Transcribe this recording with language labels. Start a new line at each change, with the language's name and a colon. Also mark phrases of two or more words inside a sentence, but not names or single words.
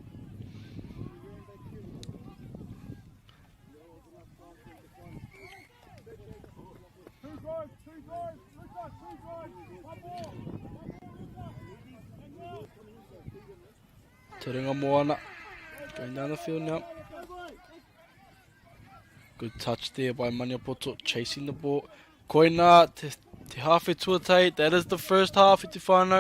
English: Turanga Moana going down the field now. Good touch there by Manaporto, chasing the ball.
Māori: Koina te hawhi tuatai.
English: That is the first half.
Māori: Te whānau.